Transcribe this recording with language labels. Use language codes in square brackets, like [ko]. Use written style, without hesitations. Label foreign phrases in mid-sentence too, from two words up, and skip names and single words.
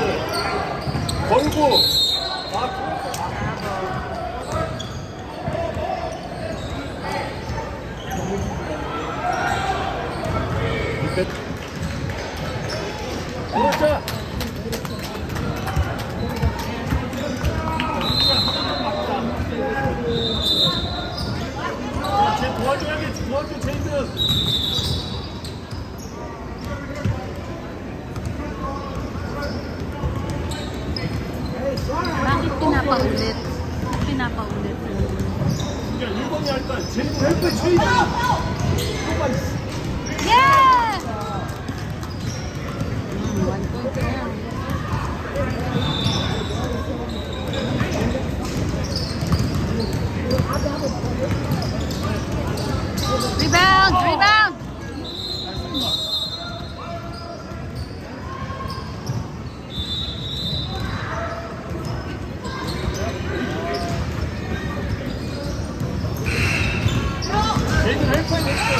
[ko] 걸고. 아, 그렇죠. 쟤 도와줘야겠지. 도와줘, 제이든. [tl] Bakit pinapaulit? Pinapaulit. [ko] 야, 1번이 할까? 제이든 헬프 제이든. [tl] Yeah! 1 point na yan. [en] Rebound! Rebound! [ko] 제이든 헬프 했어.